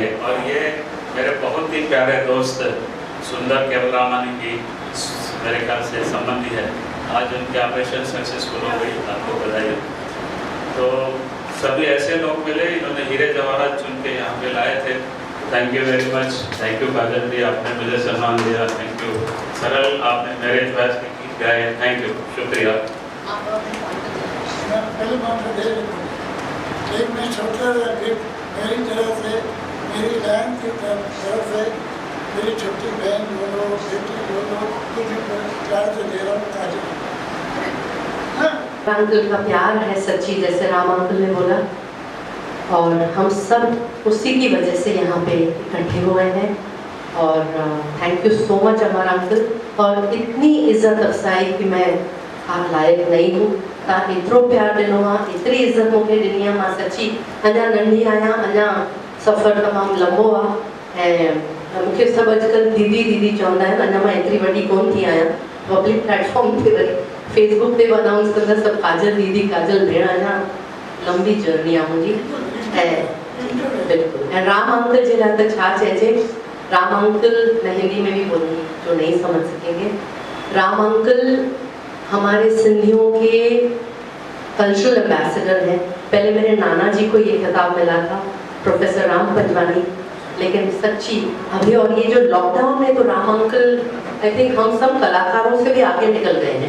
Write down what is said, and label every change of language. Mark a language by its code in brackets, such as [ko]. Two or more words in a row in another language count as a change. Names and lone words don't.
[hi] और ये मेरे बहुत ही प्यारे दोस्त सुंदर केवलरामानी की मेरे ख्याल से संबंधी है, आज उनके [en] operation successful [hi] हो गई, आपको बधाई। तो सभी ऐसे लोग मिले, इन्होंने हीरे जवाहरात चुन के यहाँ पे लाए थे। [en] thank you very much, thank you [hi] काजल जी, आपने मुझे सम्मान दिया, [en] thank you [hi] सरल, आपने मेरे चॉइस के गीत गाए, [en] thank you, [hi] शुक्रिया। एक मैं छोटा गिफ्ट मेरी तरफ से, मेरी बहन की तरफ से, मेरी छोटी बहन दोनों, बेटी दोनों, कुछ प्यार से दे रहा हूँ काजल। अंकल का प्यार है सच्ची, जैसे राम अंकल ने बोला, और हम सब उसी की वजह से यहाँ पे इकट्ठे हुए हैं। और [en] thank you so much [hi] हमारा अंकल, और इतनी इज्जत अफसाई कि मैं आप लायक नहीं हूँ, [sd] एतिरो प्यार ॾिनो आहे, एतिरी इज़त मूंखे ॾिनी आहे, मां सची अञा नंढी आहियां, अञा सफ़र तमामु लंबो आहे। ऐं मूंखे सभु अॼुकल्ह दीदी दीदी चवंदा आहिनि, अञा मां एतिरी वॾी कोन थी आहियां। [en] public platform [sd] ते वरी फेसबुक ते बि अनाउंस कंदा सभु काजल दीदी, काजल भेण, अञा लंबी जर्नी आहे मुंहिंजी। ऐं बिल्कुलु, ऐं राम अंकल जे लाइ त छा चइजे। [hi] राम अंकल, मैं हिंदी में भी बोलूँगी जो नहीं समझ सकेंगे। राम अंकल हमारे सिंधियों के [en] cultural ambassador [hi] हैं। पहले मेरे नाना जी को ये खिताब मिला था, प्रोफेसर राम पंजवानी, लेकिन सच्ची अभी और ये जो लॉकडाउन में तो राम अंकल [en] I think [hi] हम सब कलाकारों से भी आगे निकल गए हैं।